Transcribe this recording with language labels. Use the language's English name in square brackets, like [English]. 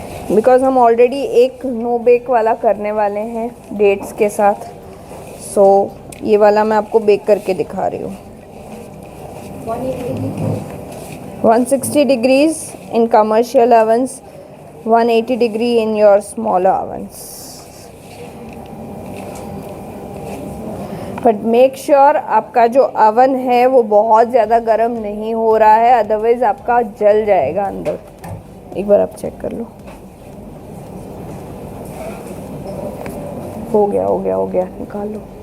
[Hindi] Because हम already एक no bake वाला करने वाले हैं डेट्स के साथ, सो ये वाला मैं आपको बेक करके दिखा रही हूँ। [English] 160 degrees in commercial ovens, 180 degree in your smaller ovens. [Hindi] But make sure आपका जो अवन है वो बहुत ज़्यादा गर्म नहीं हो रहा है, अदरवाइज़ आपका जल जाएगा अंदर। एक बार आप चेक कर लो। हो गया, निकाल लो।